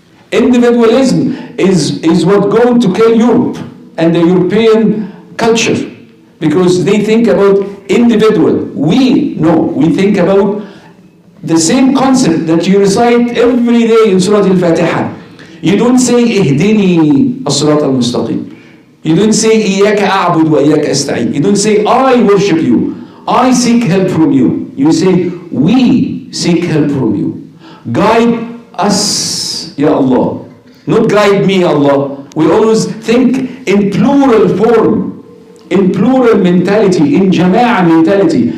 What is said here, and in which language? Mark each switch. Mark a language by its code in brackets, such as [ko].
[en] Individualism is what going to kill Europe and the European culture, because they think about individual. We think about the same concept that you recite every day in Surah Al-Fatiha. You don't say [ar] اهدني الصراط المستقيم. [en] You don't say [ar] إياك أعبد وإياك أستعين. [en] You don't say I worship you, I seek help from you. You say we seek help from you. Guide us, Ya Allah. Not guide me, Allah. We always think in plural form, in plural mentality, in Jami'a mentality.